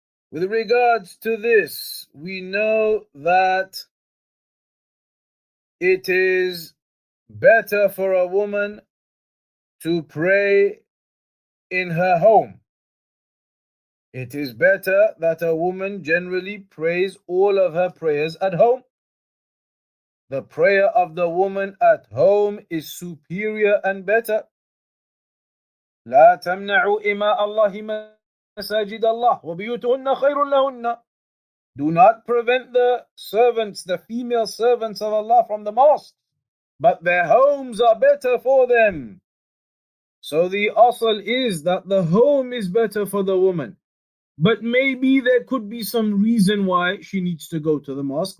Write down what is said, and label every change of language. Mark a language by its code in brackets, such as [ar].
[en] With regards to this, we know that it is better for a woman to pray in her home. It is better that a woman generally prays all of her prayers at home. The prayer of the woman at home is superior and better. [ar] لا تمنعوا إماء الله مساجد الله وبيوتهن خير لهن. [en] Do not prevent the servants, the female servants of Allah from the mosque, but their homes are better for them. So the asl is that the home is better for the woman. But maybe there could be some reason why she needs to go to the mosque.